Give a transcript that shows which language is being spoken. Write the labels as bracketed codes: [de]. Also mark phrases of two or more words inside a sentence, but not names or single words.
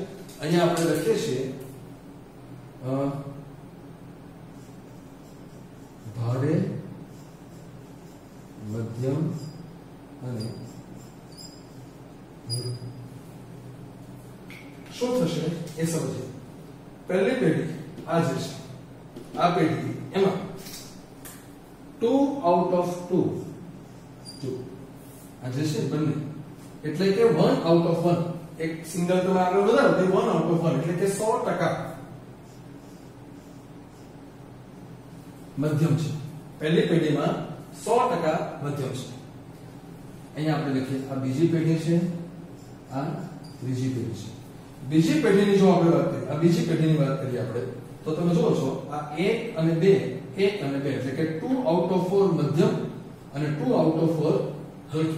[gu] અહીંયા આપણે લખીએ છીએ ભારે, મધ્યમ અને શું થશે એ સમજીએ. પહેલી પેઢી આ જે છે આ પેઢી એમાં 2 [en] out of [gu] 2 જો આ જે છે બંને એટલે કે 1 [en] out of [gu] 1 એક સિંગલ તમે આગળ વધારો તો 1 [en] out of [gu] 1 એટલે કે 100% મધ્યમ છે. પહેલી પેઢીમાં 100% મધ્યમ છે. અહીંયા આપણે લખીએ આ બીજી પેઢી છે, આ ત્રીજી પેઢી છે. બીજી પેઢીની જો આપણે વાત કરીએ, આ બીજી પેઢીની વાત કરીએ આપણે, તો તમે જુઓ છો આ 1 અને 2 1 અને 2 એટલે કે 2 [en] out of [gu] 4 મધ્યમ અને 2 [en] out of [gu] 4 હલકી.